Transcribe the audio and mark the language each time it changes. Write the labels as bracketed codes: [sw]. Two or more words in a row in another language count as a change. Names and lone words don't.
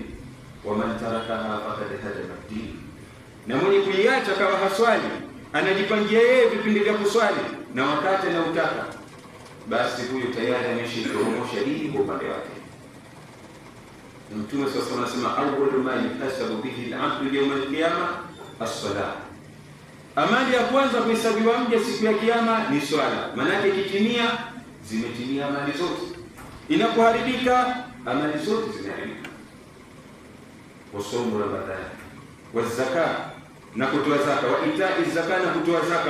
[ar] ومن تركها فقد هدم الدين, [sw] na mwenye kuiacha kawa haswali, anajipangia yeye vipindi vya kuswali na wakati na utaka, basi huyo tayari ameshaporomosha dini kwa upande wake. Mtume sasa anasema [ar] أول ما يحاسب به العبد يوم القيامة الصلاة, [sw] amali ya kwanza kuhesabiwa mja siku ya kiyama ni swala. Maana ikitimia, zimetimia amali zote. Inapoharibika, amali zote zimeharibika. [ar] وصوم رمضان والزكاة, [sw] na kutoa zaka, [ar] وإيتاء الزكاة, [sw] na kutoa zaka.